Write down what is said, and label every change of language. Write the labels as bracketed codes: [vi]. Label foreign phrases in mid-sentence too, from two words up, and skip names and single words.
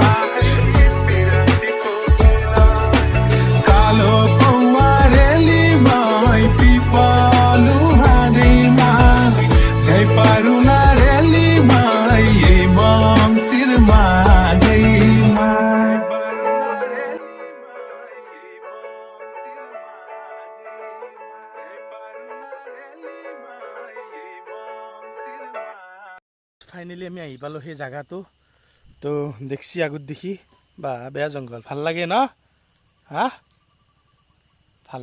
[ne] कालो पौवारेलीमा पिपलु हाँगैमा झै पारुना रेलीमा यही मङ्सिरमा गैमा [as] ফাইনেলি আমি আহি পালোঁ সেই জাগাটো তো দেখছি আগত দেখি বা বেয়া জংঘল ভাল লাগে ন হা ভাল